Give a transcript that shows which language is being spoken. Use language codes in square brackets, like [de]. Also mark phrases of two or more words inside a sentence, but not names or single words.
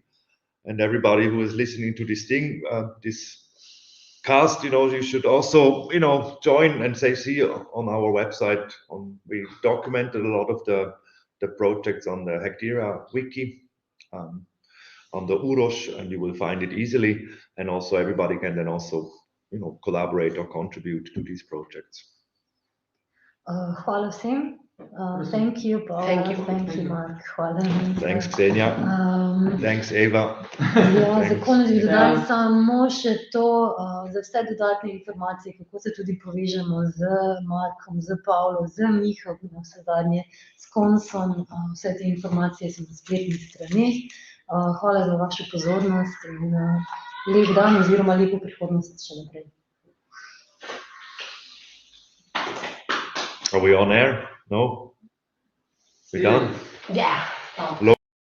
[en] And everybody who is listening to this thing, this cast, you should also, join and see on our website. We documented a lot of the projects on the Hectera wiki, on the Uros, and you will find it easily. And also everybody can then also, collaborate or contribute to these projects. [sl] Hvala vsem. [en] Thank you, Paula. Thank you. [sl] Mark. Hvala. [en] Thanks, Xenia. Thanks, Eva. [sl] Ja, za [en] Thanks. [sl] konec bi dodali Ja. samo še to, za vse dodatne informacije, kako se tudi povežemo z Markom, z Pavlo, z Miho, na vse zadnje, s konsom. Vse te informacije so na spletnih straneh. Hvala za vašo pozornost in lep dan oziroma lepo prihodnost še naprej. [en] Are we on air? No? We done? Yeah. Low